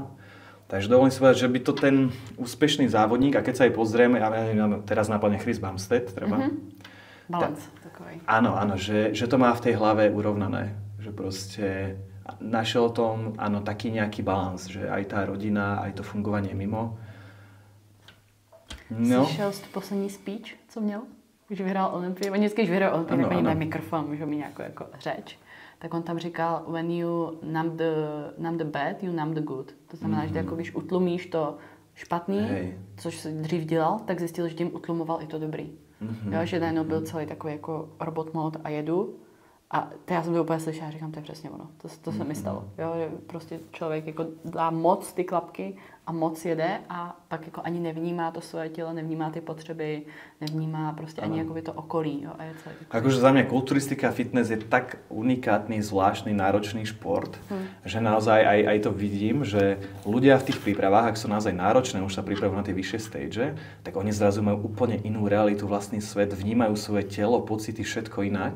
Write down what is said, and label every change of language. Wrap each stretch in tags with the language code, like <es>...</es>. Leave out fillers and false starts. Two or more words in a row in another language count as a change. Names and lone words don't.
<sk>Takže dovolím si povedať, že by to ten úspešný závodník, a keď sa aj pozrieme, ja neviem, teraz nápadne Chris Bumstead, treba.</sk> <cs>Balance takový.</cs> <sk>Áno, že to má v tej hlave urovnané. Že proste našiel tom, áno, taký nejaký balans, že aj tá rodina, aj to fungovanie mimo. No.</sk> <cs>Slyšel jsi tu poslední speech, co měl? Když vyhrál Olympii. On vždycky, když vyhrál Olympii, tak oni mají mikrofon, můžou mít nějakou jako řeč. Tak on tam říkal,</cs> <en>when you numb the bad, you numb the good.</en> <cs>To znamená, že jako když utlumíš to špatný, což se dřív dělal, tak zjistil, že tím utlumoval i to dobrý. Jo, že najednou byl celý takový jako</cs> <en>robot mode</en> <cs>a jedu. A to já jsem to úplně slyšela a říkám, to je přesně ono. To se mi stalo. Jo, že prostě člověk jako dá moc ty klapky a moc jede a pak jako ani nevnímá to svoje tělo, nevnímá ty potřeby, nevnímá prostě ani jako to okolí. Jo, a je celý</cs> <sk>akože za mňa kulturistika a fitness je tak unikátny, zvláštny, náročný šport, že naozaj aj to vidím, že ľudia v tých prípravách, ak sú naozaj náročné, už sa pripravujú na tie vyššie stage, tak oni zrazu majú úplne inú realitu, vlastný svet, vnímajú svoje telo, pocity, všetko inak.</sk>